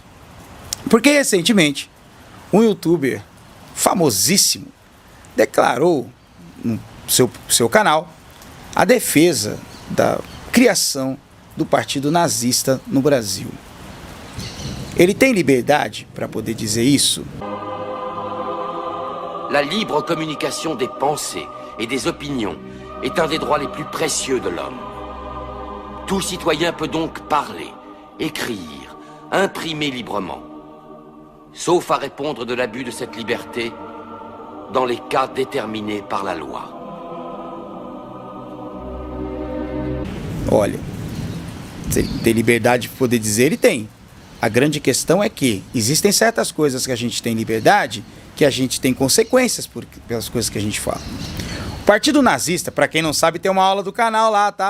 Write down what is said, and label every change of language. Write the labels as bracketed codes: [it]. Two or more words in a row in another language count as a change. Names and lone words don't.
[pt] Porque recentemente um youtuber famosíssimo declarou no seu canal a defesa da criação do partido nazista no Brasil. Ele tem liberdade para poder dizer isso? [fr] La libre communication des pensées et des opinions est un des droits les plus précieux de l'homme. Tout citoyen peut donc parler, écrire, imprimer librement, sauf à répondre de l'abus de cette liberté dans les cas déterminés par la loi. [pt] Olha, se ele tem liberdade de poder dizer, ele tem. A grande questão é que existem certas coisas que a gente tem liberdade, que a gente tem consequências pelas coisas que a gente fala. O Partido Nazista, para quem não sabe, tem uma aula do canal lá, tá?